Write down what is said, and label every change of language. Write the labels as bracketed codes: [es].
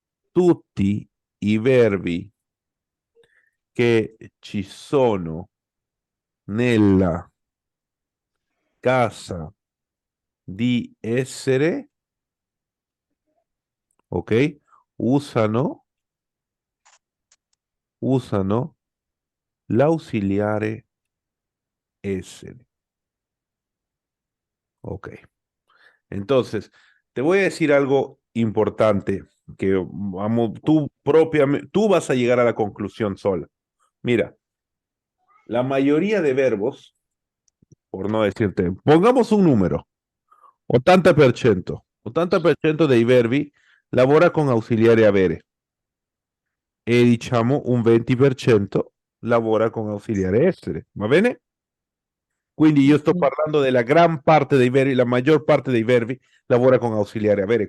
[it] Tutti i verbi che ci sono nella casa di essere, ok? Usano l'ausiliare essere. Ok. [es] Entonces, te voy a decir algo importante que vamos, tú vas a llegar a la conclusión sola. Mira, la mayoría de verbos, por no decirte, pongamos un número, 80%. [it] 80% dei verbi lavora con ausiliare avere e diciamo un 20% lavora con ausiliare essere, va bene? Quindi io sto ok, parlando della gran parte dei verbi, la maggior parte dei verbi lavora con ausiliare avere.